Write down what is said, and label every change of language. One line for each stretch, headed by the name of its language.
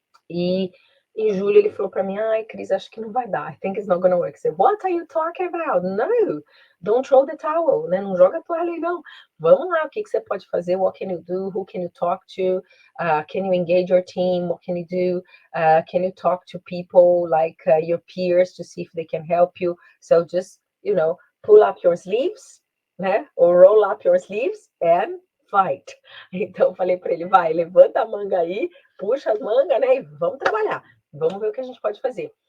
Portuguese: E em julho ele falou para mim, ai, Cris, acho que não vai dar.
English: I think it's not gonna work. I said, what are you talking about? No, don't throw the towel,
Portuguese: né? Não joga a toalha aí, não. Vamos lá, o que você pode fazer?
English: What can you do? Who can you talk to? Can you engage your team? What can you do? Can you talk to people like your peers to see if they can help you? So just, pull up your sleeves, né? Or roll up your sleeves and fight.
Portuguese: Então, falei para ele, vai, levanta a manga aí, puxa as mangas, né? E vamos trabalhar. Vamos ver o que a gente pode fazer.